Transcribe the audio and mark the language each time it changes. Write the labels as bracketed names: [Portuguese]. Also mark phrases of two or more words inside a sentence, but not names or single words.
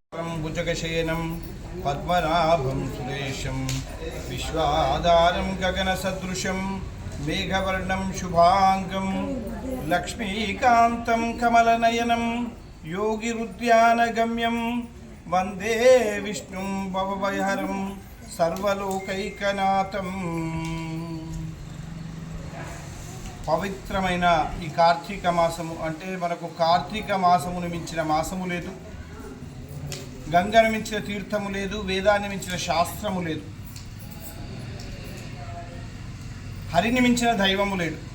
[Sanskrit] भुजगशयनं पद्मनाभं सुरेशं विश्वाधारं गगनसदृशं मेघवर्णं शुभांगं लक्ष्मीकान्तं कमलनयनं योगिरुद्यानगम्यं वंदे विष्णुं भवभयहरं सर्वलोकैकनाथं। [Telugu] పవిత్రమైన ఈ కార్తీక మాసము అంటే మనకు కార్తీక మాసమును మించిన మాసము లేదు, గంగను మించిన తీర్థము లేదు, వేదాన్ని మించిన శాస్త్రము లేదు, హరిని మించిన దైవము లేడు.